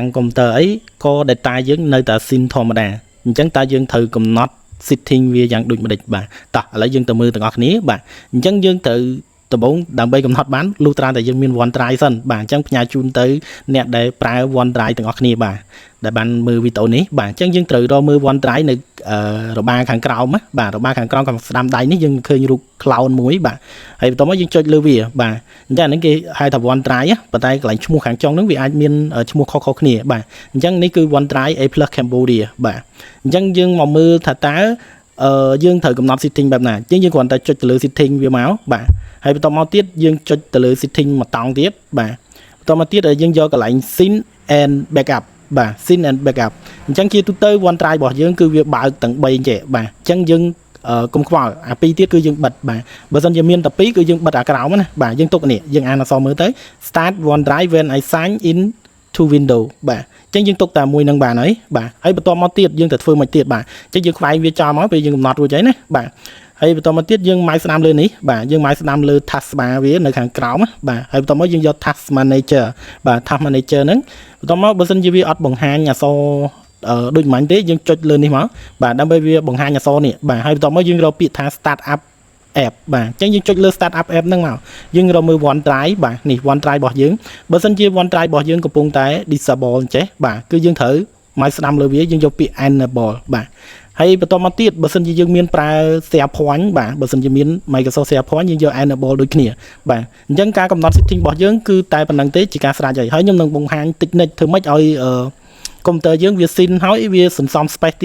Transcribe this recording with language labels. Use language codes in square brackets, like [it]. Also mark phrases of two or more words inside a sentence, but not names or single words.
[km] កុំព្យូទ័រអីក៏ data យើងនៅតែ sync ធម្មតាអញ្ចឹងតើយើងត្រូវកំណត់ setting វាយ៉ាងដូចម្ដេចបាទតោះឥឡូវយើងទៅមើលទាំងអស់គ្នាបាទអញ្ចឹងយើងត្រូវដំបូងដើម្បីកំណត់បានលុះត្រាតែយើងមាន OneDrive សិនបាទអញ្ចឹងផ្ញើជូនទៅអ្នកដែលប្រើ OneDrive ទាំងអស់គ្នាបាទដែលបានមើលវីដេអូនេះបាទអញ្ចឹងយើងត្រូវរកមើល OneDrive នៅរបារខាងក្រោមបាទរបារខាងក្រោមខាងស្ដាំដៃនេះយើងឃើញរូប cloud មួយបាទហើយបន្ទាប់មកយើងចុចលើវាបាទអញ្ចឹងអានេះគេហៅថា OneDrive ប៉ុន្តែកន្លែងឈ្មោះខាងចុងហ្នឹងវាអាច មានឈ្មោះខុសៗគ្នាបាទអញ្ចឹងនេះគឺ OneDrive A+ Cambodia បាទអញ្ចឹងយើងមកមើលថាតើយើងត្រូវកំណត់ setting បែបណាអញ្ចឹងយើង គ្រាន់តែចុចទៅលើ setting វាមកបាទហើយបន្តមកទៀតយើងចុចទៅលើ setting មួយតង់ទៀតបាទបន្តមកទៀតយើងយកកន្លែង [en] sync and backup [km] បាទ [en] sync and backup [km] អញ្ចឹងជាទូទៅ OneDrive របស់យើងគឺវាបើកទាំង3ចេះបាទអញ្ចឹងយើងកុំខ្វល់អា2ទៀតគឺយើងបិទបាទបើសិនជាមានតែ2គឺយើងបិទអាក្រោមណាបាទយើងទុកនេះយើងអានអក្សរមើលទៅ [en] start OneDrive when I sign in to window [km] បាទអញ្ចឹងយើងទុកតែមួយនឹងបានហើយបាទហើយបន្តមកទៀតយើងទៅធ្វើមួយទៀតបាទអញ្ចឹងយើងខ្វែងវាចោលមកពេលយើងកំណត់រួចហើយណាបាទហើយបន្តមកទៀតយើងម៉ៅស្ដាំលើនេះបាទយើងម៉ៅស្ដាំលើ taskbar វានៅខាងក្រោមបាទហើយបន្តមកយើងយក [en] task manager [km] បាទ [en] task manager [km] ហ្នឹងបន្តមកបើសិនជាវាអត់បង្ហាញអក្សរដូចមិនទេយើងចុចលើនេះមកបាទដើម្បីវាបង្ហា ញអក្សរនេះបាទហើយបន្តមកយើងរកពាក្យថា [en] start up app [km] បាទអញ្ចឹងយើងចុចលើ [en] start up app [km] ហ្នឹងមកយើងរកមើល OneDrive បាទនេះ OneDrive របស់យើងបើសិនជា OneDrive របស់យើងកំពុងតែ disable អញ្ចេះបាទគឺយើងត្រូវមកស្ដាំលើវាយើងយកពាក្យ enable បាទហើយបន្តមកទៀតបើសិនជាយើងមាន ប្រើ SharePoint បាទបើសិនជាមាន Microsoft SharePoint យើងយក enable ដូចគ្នាបាទអញ្ចឹងការកំណត់ setting របស់យើងគឺតែប៉ុណ្្នឹងទេជាការស្រេចហើយខ្ញុំនឹងបង្ហាញតិចនិចធ្វើម៉េចឲ្យកុំព្យូទ័រយើងវាស៊ីនហើយវាសន្សំ space ទៀត